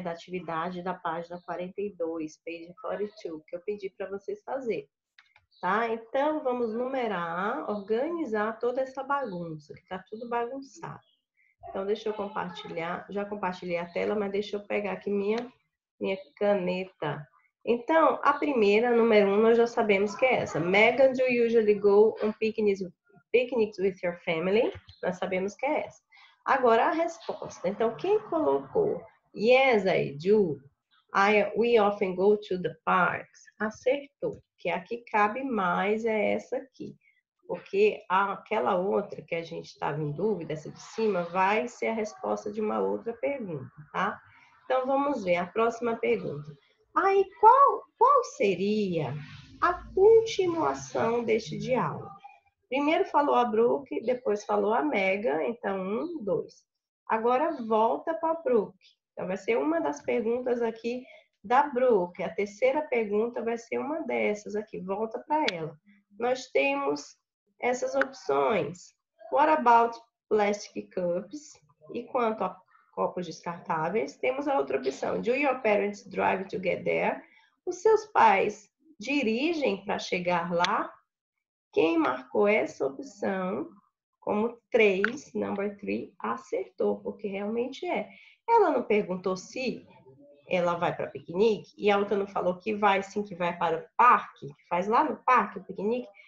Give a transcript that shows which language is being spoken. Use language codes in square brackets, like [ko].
[pt] Da atividade da página 42, [en] page 42, [pt] que eu pedi para vocês fazerem, tá? Então, vamos numerar, organizar toda essa bagunça, que tá tudo bagunçado. Então, deixa eu compartilhar, já compartilhei a tela, mas deixa eu pegar aqui minha caneta. Então, a primeira, número 1, nós já sabemos que é essa. [en] Megan, do you usually go on picnics with your family? [pt] Nós sabemos que é essa. Agora, a resposta. Então, quem colocou [en] yes, I do, we often go to the parks, [pt] acertou. Que a que cabe mais é essa aqui. Porque aquela outra que a gente estava em dúvida, essa de cima, vai ser a resposta de uma outra pergunta, tá? Então, vamos ver a próxima pergunta. Aí, qual seria a continuação deste diálogo? Primeiro falou a Brooke, depois falou a Megan, então 1, 2. Agora volta para a Brooke. Então, vai ser uma das perguntas aqui da Brooke. A terceira pergunta vai ser uma dessas aqui, volta para ela. Nós temos essas opções. [en] What about plastic cups? [pt] E quanto a copos descartáveis, temos a outra opção. [en] Do your parents drive to get there? [pt] Os seus pais dirigem para chegar lá? Quem marcou essa opção como 3, [en] number 3, [pt] acertou, porque realmente é. Ela não perguntou se ela vai para piquenique, e a outra não falou que vai sim, que vai para o parque, que faz lá no parque o piquenique.